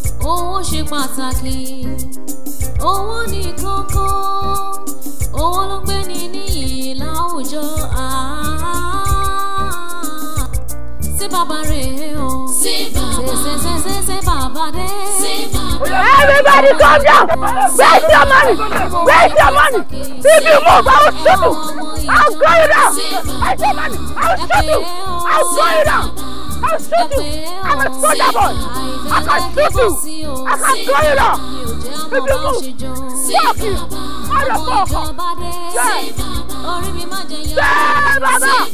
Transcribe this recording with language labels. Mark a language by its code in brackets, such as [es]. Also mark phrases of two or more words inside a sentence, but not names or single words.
[yo] Owó ṣe pàtàkì, owó ní kókó, owó ló ń gbé ni níyì láwùjọ. Ah. Ṣé bàbá rè é o? Ṣé bàbá? Ṣé, ṣé, ṣé, ṣé, ṣé bàbá dé? Ṣé bàbá? [en] Everybody calm down! Where's your money? Where's your money? If you move, I will shoot you. I'll go you down. I say, man, I will shoot you. I'll go you down. I will shoot you. I'm a soldier boy. I can shoot you. I can go you down. If you move, fuck you. Motherfucker. Yeah. Yeah, Baba.